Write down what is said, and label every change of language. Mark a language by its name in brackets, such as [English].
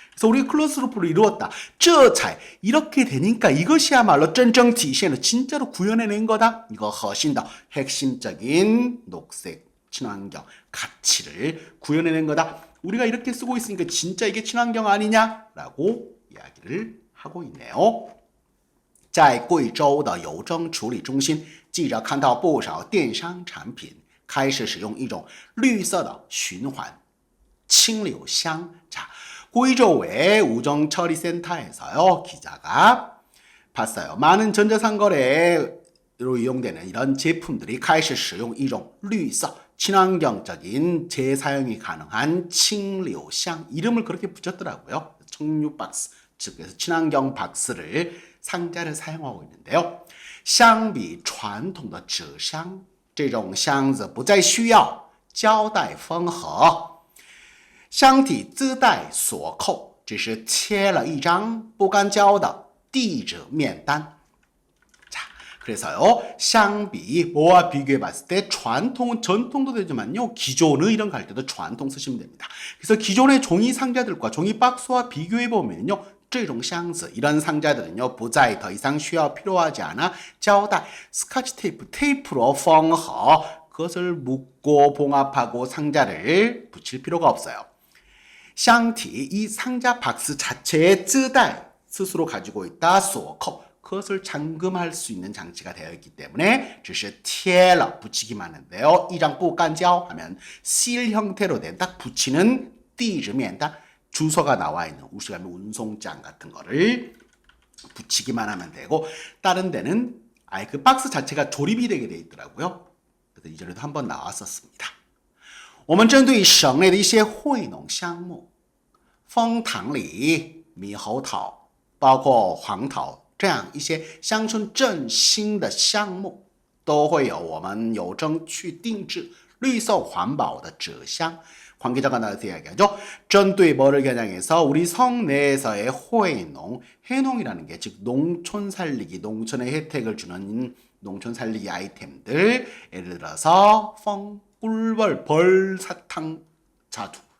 [Korean] 그래서 우리가 closed loop를 이루었다. [Chinese] 这才 [Korean] 이렇게 되니까 이것이야말로 [Chinese] 真正体现了 [Korean] 진짜로 구현해낸 거다. 이거 [Chinese] 核心的 [Korean] 핵심적인 녹색 친환경 가치를 구현해낸 거다. 우리가 이렇게 쓰고 있으니까 진짜 이게 친환경 아니냐라고 이야기를 하고 있네요. [Chinese] 在贵州的邮政处理中心，记者看到不少电商产品开始使用一种绿色的循环清流箱。 [Korean] 자,贵州의 우정처리센터에서요 기자가 봤어요. 많은 전자상거래로 이용되는 이런 제품들이 [Chinese] 开始使用一种绿色 [Korean] 친환경적인 재사용이 가능한 칭流箱 이름을 그렇게 붙였더라고요. 청류 박스, 즉 그래서 친환경 박스를 상자를 사용하고 있는데요. [Chinese] 相比传统的纸箱，这种箱子不再需要胶带封盒，箱体自带锁扣，只是贴了一张不干胶的地址面单。 [Korean] 자, 그래서요, 相比 뭐와 비교해봤을 때 전통은 전통도 되지만요, 기존의 이런 거 할 때도 전통 쓰시면 됩니다. 그래서 기존의 종이 상자들과 종이 박스와 비교해보면요, [Chinese] 这种箱子 [Korean] 이런 상자들은요, [Chinese] 不再 [Korean] 더 이상 필요하지 않아 [Chinese] 胶带 [Korean] 스카치 테이프로 [Chinese] 缝合 [Korean] 그것을 묶고 봉합하고 상자를 붙일 필요가 없어요. [Chinese] 箱体 [Korean] 이 상자 박스 자체의 [Chinese] 自带 [Korean] 스스로 가지고 있다 [Chinese] 锁扣 [Korean] 그것을 잠금할 수 있는 장치가 되어 있기 때문에 [Chinese] 只是贴了 [Korean] 붙이기만 하는데요. 이张 [Chinese] 不干胶 [Korean] 하면 실 형태로 된 딱 붙이는 [Chinese] 地址面 [Korean] 딱 주소가 나와 있는 우리가 운송장 같은 거를 붙이기만 하면 되고, 다른 데는 아예 그 박스 자체가 조립이 되게 돼 있더라고요. 그래서 이전에도 한번 나왔었습니다. [Chinese] 我们针对省内的一些惠农项目，枫糖李、猕猴桃，包括黄桃这样一些乡村振兴的项目，都会有我们邮政去定制绿色环保的纸箱。 [Korean] 관계자가 나와서 이야기하죠. [Chinese] 针对 [Korean] 뭐를 겨냥해서 우리 성 내에서의 [Chinese] 惠农, [Korean] 해농이라는 게 즉 농촌 살리기, 농촌의 혜택을 주는 농촌 살리기 아이템들, 예를 들어서 펑, 꿀벌, 벌사탕, 자두.